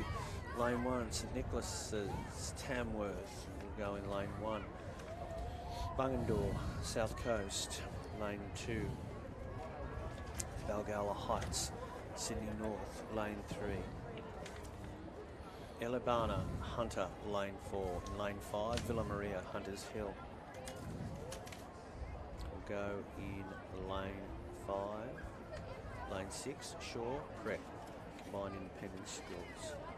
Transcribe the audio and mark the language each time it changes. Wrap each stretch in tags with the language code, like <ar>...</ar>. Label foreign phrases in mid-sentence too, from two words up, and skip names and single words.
<en>Lane 1, St Nicholas's Tamworth will go in lane 1. Bungendore, South Coast, lane 2. Balgowlah Heights, Sydney North, lane 3. Elibana, Hunter, lane 4. In lane 5, Villa Maria, Hunters Hill will go in lane 5. Lane 6, Shaw, Prep, combined independent schools.</en>